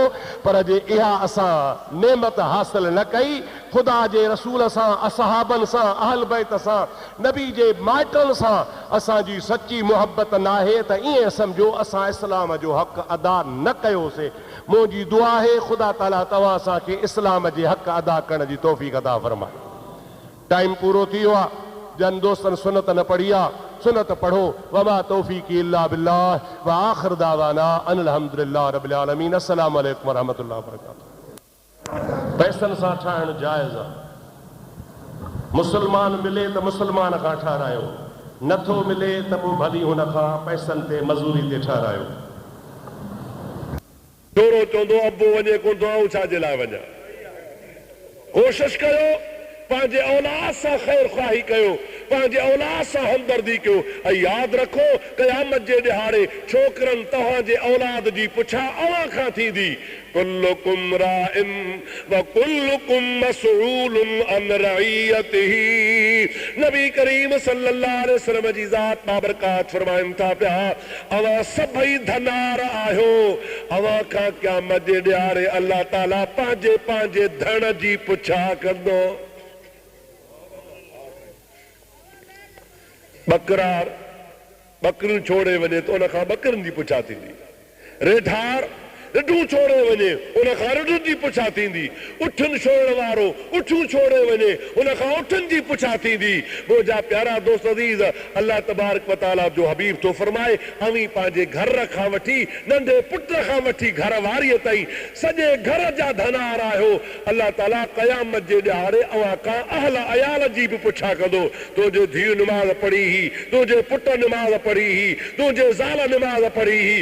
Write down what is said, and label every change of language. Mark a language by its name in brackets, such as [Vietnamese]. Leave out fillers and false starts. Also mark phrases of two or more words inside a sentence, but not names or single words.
[Sindhi] पर जे इहा असां नेमत हासिल न कई, ख़ुदा जे रसूल सां, असहाबनि सां, अहल बैत सां, नबी जे माइटनि सां असांजी सची मुहबत न आहे त ईअं सम्झो असां इस्लाम जो हक़ अदा न कयोसीं। मुंहिंजी दुआ आहे ख़ुदा ताला तव्हां असांखे इस्लाम जे हक़ अदा करण जी तौफ़ीक़ अता फरमाए। टाइम पूरो थी वियो आहे। जन दोस्तनि सुनत न पढ़ी आहे, सुनत पढ़ो। [Arabic] وما توفيقي إلا بالله وآخر دعوانا أن الحمد لله رب العالمين. السلام عليكم ورحمة الله وبركاته. [Sindhi] पैसनि सां ठाहिणु जाइज़ आहे। मुस्लमान मिले त मुस्लमान खां ठारायो, नथो मिले त पोइ भली हुन खां पैसनि ते मज़ूरी ते ठारायो। थोरो चवंदो अबो वञे कोन थो, ऐं छाजे लाइ वञा। कोशिश कयो पंहिंजे औलाद सां ख़ैर ख़्वाही कयो, पंहिंजे औलाद सां हमदर्दी कयो। ऐं यादि रखो क़यामत जे ॾिहाड़े छोकिरनि तव्हांजे औलाद जी पुछा अव्हां खां थींदी। [Arabic] كلكم راع وكلكم مسؤول عن رعيته. [Sindhi] नबी करीम [Arabic] صلى الله عليه وسلم [Sindhi] जी ज़ात बाबरकात फरमाइनि था पिया, अव्हां सभई धनार आहियो। अव्हां खां क़यामत जे ॾिहाड़े अल्लाह ताला पंहिंजे पंहिंजे धन जी पुछा कंदो। बकरार बकरियूं छोड़े वञे त उन खां बकरियुनि जी पुछा थींदी। रेठार रिढूं छोड़े वञे उन खां रिढुनि जी पुछा थींदी। उठनि छोड़ण वारो उठूं छोड़े वञे उन खां उठनि जी पुछा थींदी। मुंहिंजा प्यारा दोस्त अज़ीज़, [Arabic] الله تبارك وتعالى [Sindhi] जो हबीब थो फरमाए, अवी पंहिंजे घर खां वठी नंढे पुट खां वठी घर वारीअ ताईं सॼे घर जा धनार आहियो। अल्लाह ताला क़यामत जे ॾिहाड़े अव्हां खां अहल अयाल जी बि पुछा कंदो। तुंहिंजे धीउ निमाज़ पढ़ी ही, तुंहिंजे पुट निमाज़ पढ़ी ही, तुंहिंजे ज़ाल निमाज़ पढ़ी ही।